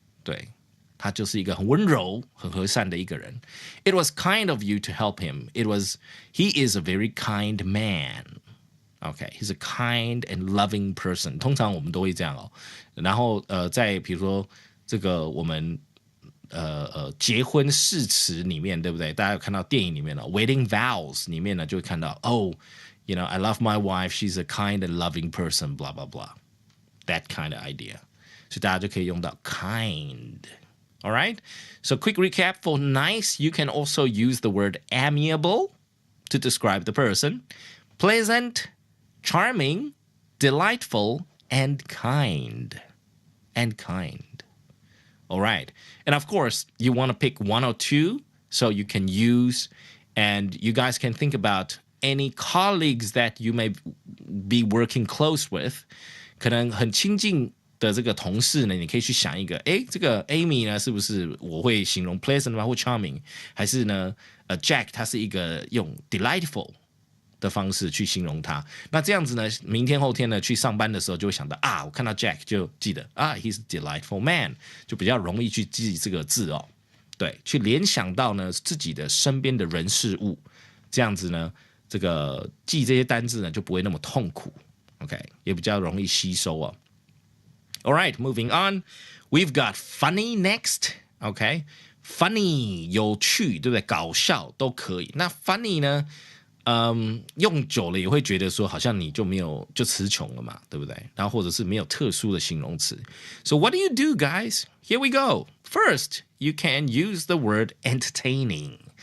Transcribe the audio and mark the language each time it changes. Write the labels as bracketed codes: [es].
[zh] 对，他就是一个很温柔、很和善的一个人。 [en] It was kind of you to help him. He is a very kind man. Okay, he's a kind and loving person. [zh] 通常我们都会这样哦。然后在比如说这个我们结婚誓词里面，对不对？大家有看到电影里面的 Wedding Vows 里面呢，就会看到 [en] I love my wife. She's a kind and loving person. Blah blah blah. That kind of idea. [zh] 所以大家就可以用到 kind. [en] All right. So quick recap for nice. You can also use the word amiable to describe the person. Pleasant, charming, delightful, and kind. All right. And of course, you want to pick one or two so you can use, and you guys can think about any colleagues that you may be working close with. [zh] 可能很亲近的这个同事呢，你可以去想一个，这个 Amy 呢，是不是我会形容 pleasant 吗？或 charming？还是呢，Jack 他是一个用 delightful 的方式去形容他。那这样子呢，明天后天呢去上班的时候就会想到我看到 Jack 就记得 [en] he's a delightful man， [zh] 就比较容易去记这个字哦。对，去联想到呢自己的身边的人事物，这样子呢，这个记这些单字呢就不会那么痛苦。 OK， 也比较容易吸收哦。 [en] All right, moving on. We've got funny next. OK, funny [zh] 有趣，对不对？搞笑都可以。那 funny 呢？用久了也会觉得说，好像你就没有就词穷了嘛，对不对？然后或者是没有特殊的形容词。 [en] So what do you do, guys? Here we go. First, you can use the word entertaining.